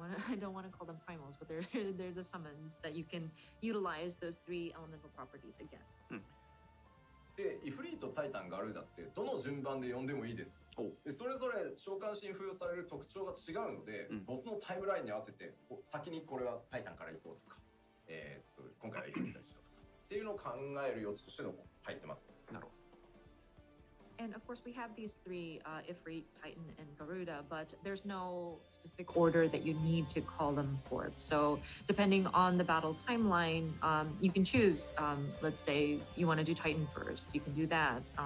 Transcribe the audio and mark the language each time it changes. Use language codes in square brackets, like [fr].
[en] I don't want to call them primals, but they're the summons that you can utilize those 3 elemental properties again. [ja] で、イフリート、タイタン、ガルーダってどの順番で呼んでもいいです。で、それぞれ召喚士に付与される特徴が違うので、ボスのタイムラインに合わせて先にこれはタイタンから行こうとか、今回はイフリートにしようとかっていうのを考える余地としての入ってます。なるほど。 [en] And of course, we have these 3, Ifrit, Titan, and Garuda, but there's no specific order that you need to call them forth. So depending on the battle timeline, you can choose, let's say you want to do Titan first, you can do that.